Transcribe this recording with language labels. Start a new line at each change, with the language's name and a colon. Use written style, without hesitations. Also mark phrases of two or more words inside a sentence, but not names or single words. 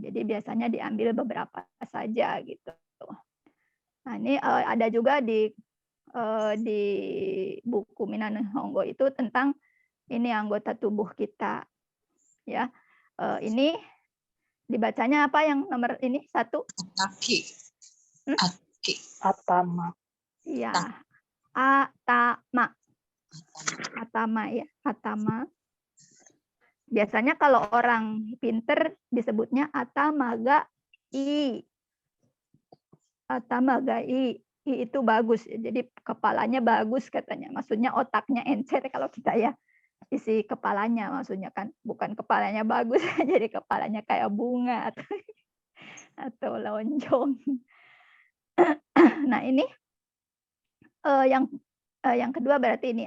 Indonesian: Jadi biasanya diambil beberapa saja gitu. Nah ini ada juga di buku Minna Nihongo itu tentang ini anggota tubuh kita, ya. Ini dibacanya apa yang nomor ini 1? Ataki. Hmm? Ataki. Atama. Iya, atama. Atama ya, atama. Biasanya kalau orang pinter disebutnya
Japanese: 頭がいい. 頭がいい.
Indonesian: I itu bagus. Jadi kepalanya bagus katanya. Maksudnya otaknya encer kalau kita ya. Isi kepalanya maksudnya kan. Bukan kepalanya bagus. Jadi kepalanya kayak bunga atau lonjong. Nah ini yang kedua berarti ini ya.